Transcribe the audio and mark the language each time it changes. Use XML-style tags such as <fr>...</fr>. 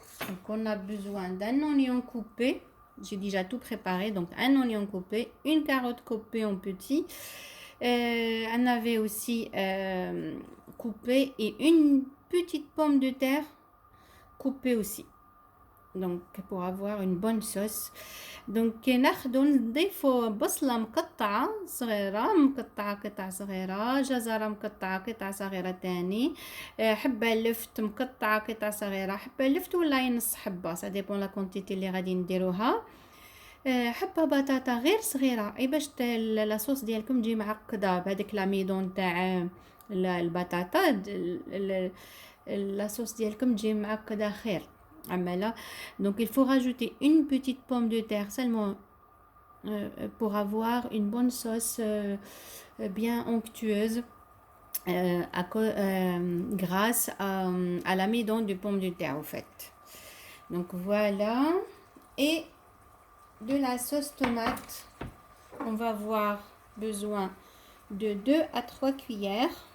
<fr>Donc on a besoin d'un oignon coupé, j'ai déjà tout préparé, donc un oignon coupé, une carotte coupée en petits, un navet aussi coupé, et une petite pomme de terre coupée aussi. Donc pour avoir une bonne sauce.</fr> <ar>دونك ناخدو نضيفو بصلة مقطعة صغيرة، مقطعة قطع صغيرة، جزرة مقطعة قطع صغيرة تاني، حبة لفت مقطعة قطع صغيرة، حبة لفت ولا نص حبة،</ar> <fr>سا ديبون لا كونتيتي</fr> <ar>اللي غادي نديروها، حبة بطاطا غير صغيرة، اي باش لاصوص ديالكم تجي معقدة بهذاك لاميدون تاع البطاطا، لاصوص ديالكم تجي معقدة خير عمالة.</ar> <fr>Donc il faut rajouter une petite pomme de terre seulement pour avoir une bonne sauce bien onctueuse grâce à l'amidon de pomme de terre au fait. Donc voilà. Et de la sauce tomate, on va avoir besoin de 2 à 3 cuillères.</fr>